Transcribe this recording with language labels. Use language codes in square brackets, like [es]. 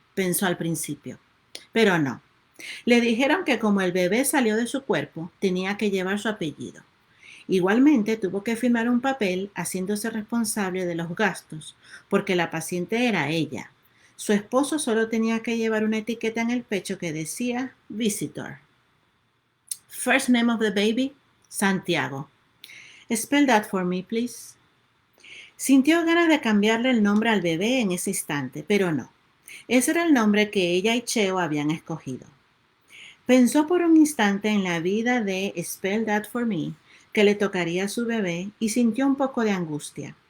[es] Pensó al principio. Pero no. Le dijeron que como el bebé salió de su cuerpo, tenía que llevar su apellido. Igualmente tuvo que firmar un papel haciéndose responsable de los gastos, porque la paciente era ella. Su esposo solo tenía que llevar una etiqueta en el pecho que decía Visitor. [en] First name of the baby, Santiago. Spell that for me, please. [es] Sintió ganas de cambiarle el nombre al bebé en ese instante, pero no. Ese era el nombre que ella y Cheo habían escogido. Pensó por un instante en la vida de [en] Spell That For Me, [es] que le tocaría a su bebé, y sintió un poco de angustia.